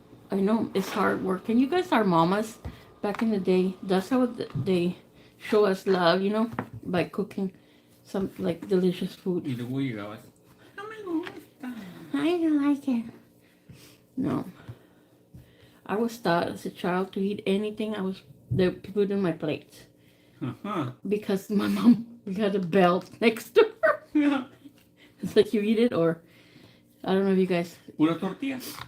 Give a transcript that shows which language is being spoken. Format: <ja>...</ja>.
<en>I know it's hard work, and you guys are mamas. Back in the day, that's how they show us love, by cooking some like delicious food.</en> <es>Y luego llegabas, no me gusta.</es> <en>I don't like it. No. I was taught as a child to eat anything they put in my plate. Because my mom, we had a belt next to her. Yeah. It's like you eat it, or I don't know if you guys.</en> <es>Pura tortilla.</es>